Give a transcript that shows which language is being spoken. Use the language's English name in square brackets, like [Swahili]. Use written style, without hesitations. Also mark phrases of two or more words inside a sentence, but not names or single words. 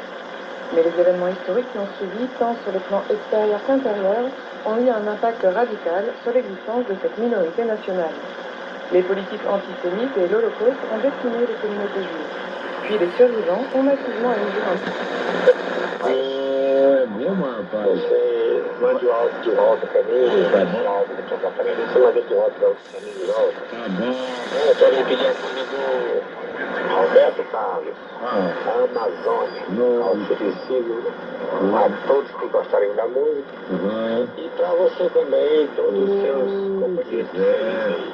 [French] Mais les événements historiques qui ont suivi, tant sur le plan extérieur qu'intérieur, ont eu un impact radical sur l'existence de cette minorité nationale. Les politiques antisémites et l'Holocauste ont décimé les communautés juives. Puis les survivants ont massivement émigré en [Portuguese] Você mande o áudio de volta pra mim, vai mandar o áudio de volta pra mim. Você manda de volta pra mim de novo. Tá bom. Eu quero repetir aqui do Roberto Carlos, a Amazônia, ao oferecido a todos que gostarem da música e pra você também, todos os seus companheiros.